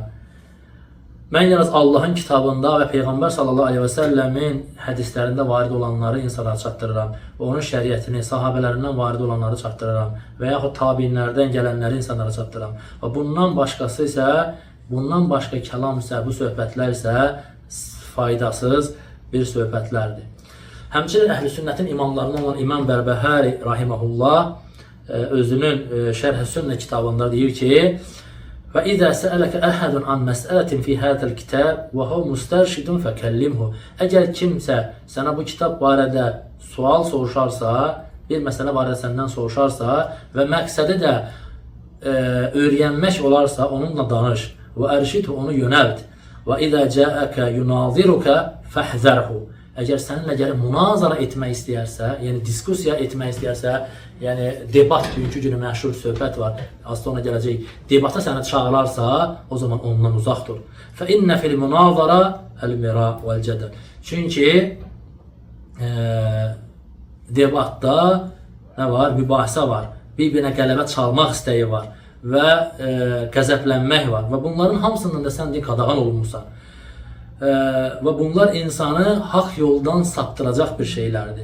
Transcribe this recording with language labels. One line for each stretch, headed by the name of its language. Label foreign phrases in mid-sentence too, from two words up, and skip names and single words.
Azerbaijani: Mən yalnız Allahın kitabında və Peyğəmbər
Arabic: صلى الله عليه وسلم
Azerbaijani: hədislərində varid olanları insanlara çatdırıram və onun şəriətini, sahabələrindən varid olanları çatdırıram və yaxud tabinlərdən gələnləri insanlara çatdırıram. Və bundan başqası isə, bundan başqa kəlam isə, bu söhbətlər isə faydasız bir söhbətlərdir. Həmçinin Əhl-i Sünnətin imamlarından olan İmam Bərbəhəri rahiməhullah özünün Şərh-i Sünnə kitabında deyir ki,
Arabic: وَإِذَا سَأَلَكَ أَحَدٌ عَنْ مَسْأَلَةٍ فِي هَذَا الْكِتَابِ وَهُوَ مُسْتَرْشِدٌ فَكَلِّمْهُ.
Azerbaijani: Əgər kimsə sənə bu kitab barədə sual soruşarsa, bir məsələ barədə səndən soruşarsa və məqsədi də öyrənmək olarsa, onunla danış. وَأَرْشِدْهُ, onu yönəlt.
Arabic: وَإِذَا جَاءَكَ يُنَاظِرُكَ فَحْذَرْهُ.
Azerbaijani: Əgər səninlə gəlib münazara etmək istəyərsə, yəni diskusiya etmək istəyərsə, yəni debat, bugünkü günü məşhur söhbət var, az sonra gələcək, debata səni çağırarsa, o zaman ondan uzaq dur.
Arabic: فَإِنَّ فِي الْمُنَاظَرَ الْمِرَاءُ وَالْجَدَلُ.
Azerbaijani: Çünki debatda nə var? Mübahisə var, bir-birinə qələbə çalmaq istəyi var və qəzəblənmək var və bunların hamısından da sən qadağan olunmuşsan. Və bunlar insanı haqq yoldan saptıracaq bir şeylərdir.